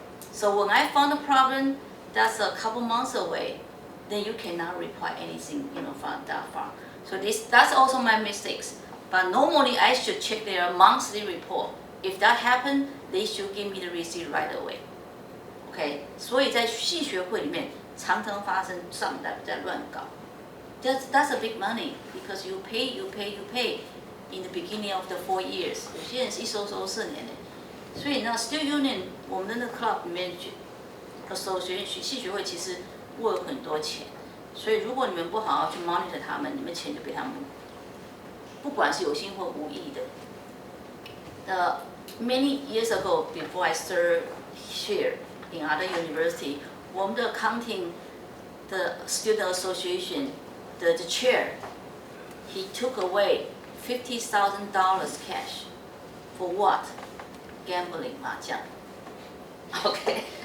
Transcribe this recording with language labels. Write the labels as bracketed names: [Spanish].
[English] So when I found the problem, that's a couple months away, then you cannot reply anything, from that far. So that's also my mistakes. But normally I should check their monthly report. If that happened, they should give me the receipt right away. [Chinese] Okay, 所以在系学会里面常常发生上代在乱搞。 [English] That's a big money because you pay in the beginning of the 4 years. [Chinese] 有些人是一收4年的。所以呢 ，Student Union 我们的那个 club 里面，association 系学会其实握有很多钱，所以如果你们不好好去 monitor 他们，你们钱就被他们，不管是有心或无意的。 [English] Many years ago, before I started here in other university, [Chinese] 我们的 [English] accounting, the student association, the chair, he took away $50,000 cash for what? Gambling 麻将。 Okay.